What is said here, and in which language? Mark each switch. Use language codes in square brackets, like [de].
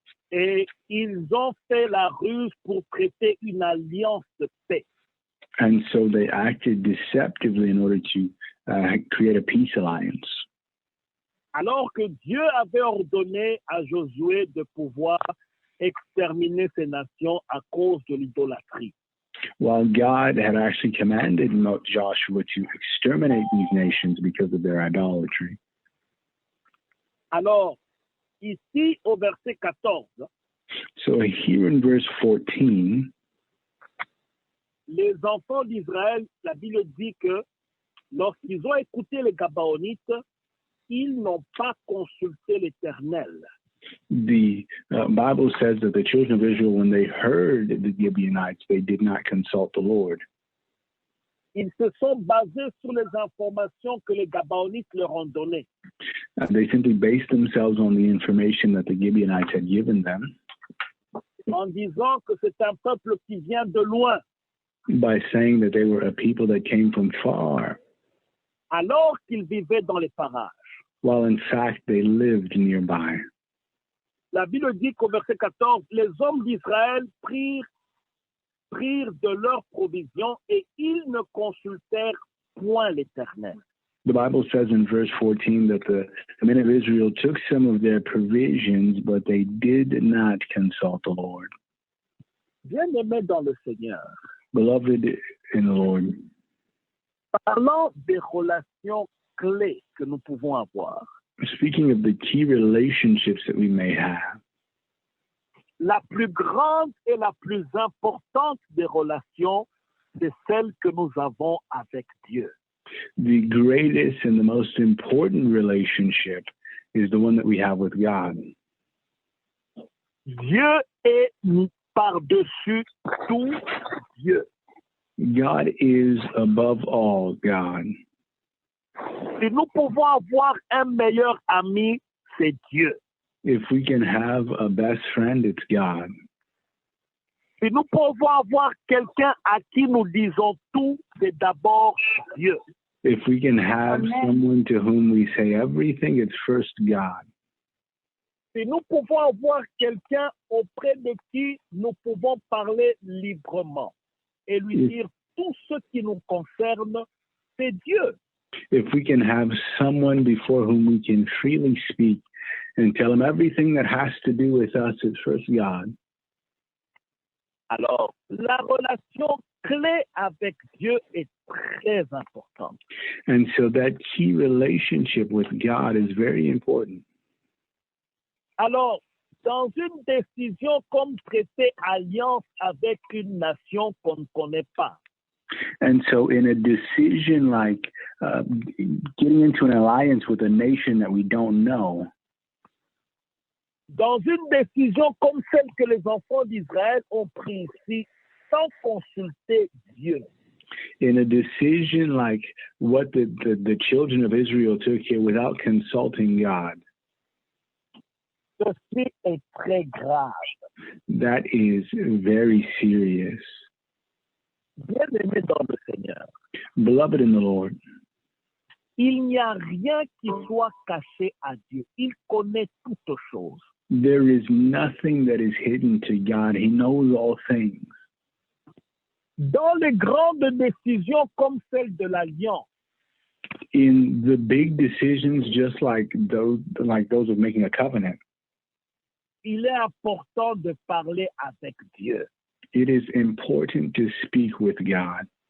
[fr] Et ils ont fait la ruse pour traiter une alliance de paix. [en] And so they acted deceptively in order to create a peace alliance. [fr] Alors que Dieu avait ordonné à Josué de pouvoir exterminer ces nations à cause de l'idolâtrie. [en] While God had actually commanded Joshua to exterminate these nations because of their idolatry. [fr] Alors, ici au verset 14, [en] So here in verse 14, [fr] les enfants d'Israël, la Bible dit que lorsqu'ils ont écouté les Gabaonites, ils n'ont pas consulté l'Éternel. [en] the Bible says that the children of Israel, when they heard the Gibeonites, they did not consult the Lord. [fr] Ils se sont basés sur les informations que les Gabaonites leur ont données. [en] They simply based themselves on the information that the Gibeonites had given them [fr] En disant que c'est un peuple qui vient de loin, [en] by saying that they were a people that came from far, [fr] alors qu'ils vivaient dans les parages. [en] while in fact they lived nearby. [fr] La Bible dit qu'au verset 14, les hommes d'Israël prirent de leurs provisions et ils ne consultèrent point l'Éternel. [en] The Bible says in verse 14 that the men of Israel took some of their provisions, but they did not consult the Lord. [fr] Bien-aimés dans le Seigneur, [en] Beloved in the Lord, [fr] parlons des relations clés que nous pouvons avoir. [en] speaking of the key relationships that we may have, [fr] La plus grande et la plus importante des relations, c'est celle que nous avons avec Dieu. [en] the greatest and the most important relationship is the one that we have with God. [fr] Dieu est par-dessus tout Dieu. [en] God is above all God. [fr] Si nous pouvons avoir un meilleur ami, c'est Dieu. [en] If we can have a best friend, it's God. [fr] Si nous pouvons avoir quelqu'un à qui nous disons tout, c'est d'abord Dieu. [en] If we can have Amen. someone to whom we say everything, it's first God. [fr] Si nous pouvons avoir quelqu'un auprès de qui nous pouvons parler librement et lui dire tout ce qui nous concerne, c'est Dieu. [en] If we can have someone before whom we can freely speak and tell him everything that has to do with us, it's first God. [fr] Alors, la relation clé avec Dieu est très importante. [en] And so that key relationship with God is very important. [fr] Alors, dans une décision comme traiter alliance avec une nation qu'on ne connaît pas, [en] And so in a decision like getting into an alliance with a nation that we don't know, [fr] dans une décision comme celle que les enfants d'Israël ont prise ici, sans consulter Dieu, [en] in a decision like what the children of Israel took here without consulting God, [fr] ceci est très grave. [en] that is very serious. [fr] Bien-aimés dans le Seigneur, [en] Beloved in the Lord, [fr] il n'y a rien qui soit caché à Dieu. Il connaît toutes choses. [en] there is nothing that is hidden to God. He knows all things. [fr] Dans les grandes décisions comme celle de l'Alliance, [en] In the big decisions, just like those of making a covenant, [fr] il est important de parler avec Dieu [en] it is important to speak with God